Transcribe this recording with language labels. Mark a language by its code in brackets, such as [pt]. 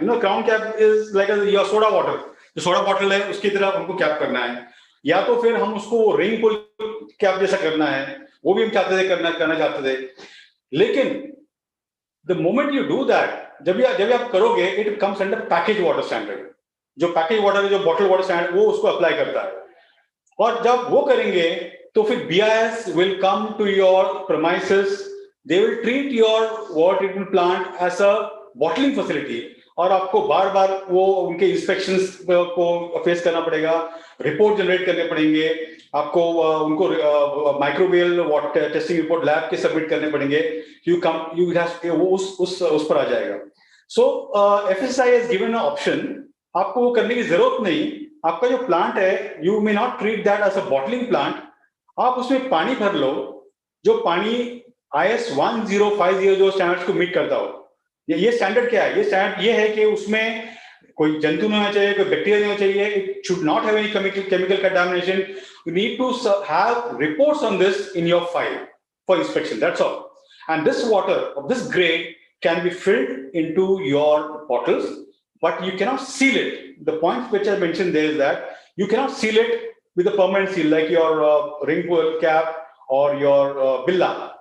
[en] You know, crown cap is like your soda water. [hi] जो soda bottle है उसकी तरह हमको कैप करना है, या तो फिर हम उसको रेन पूल कैप जैसा करना है, वो भी हम चाहते थे करना चाहते थे। [en] लेकिन the moment you do that, [hi] जब आप करोगे, [en] It comes under package water standard. [hi] जो पैकेज वाटर है, जो बॉटल वाटर स्टैंडर्ड, वो उसको अप्लाई करता है। और जब वो करेंगे तो फिर [en] BIS will come to your premises. They will treat your water treatment plant as a bottling facility, [hi] और आपको बार बार वो उनके इंस्पेक्शंस को फेस करना पड़ेगा, रिपोर्ट जनरेट करने पड़ेंगे आपको, उनको microbial water testing report lab के सबमिट करने पड़ेंगे। वो उस पर आ जाएगा। सो [en] FSSAI has given an option, [hi] आपको वो करने की जरूरत नहीं। आपका जो प्लांट है, [en] you may not treat that as a bottling plant, [hi] आप उसमें पानी भर लो जो पानी IS 1050 जो स्टैंडर्ड्स को मीट करता हो। ये स्टैंडर्ड क्या है? ये स्टैंडर्ड ये है कि उसमें कोई जंतु नहीं होना चाहिए, कोई बैक्टीरिया नहीं होना चाहिए, [en] It should not have any chemical contamination. You need to have reports on this in your file for inspection, that's all. And this water of this grade can be filled into your bottles, but you cannot seal it. The point which I mentioned there is that you cannot seal it with a permanent seal like your ring cap or your billa.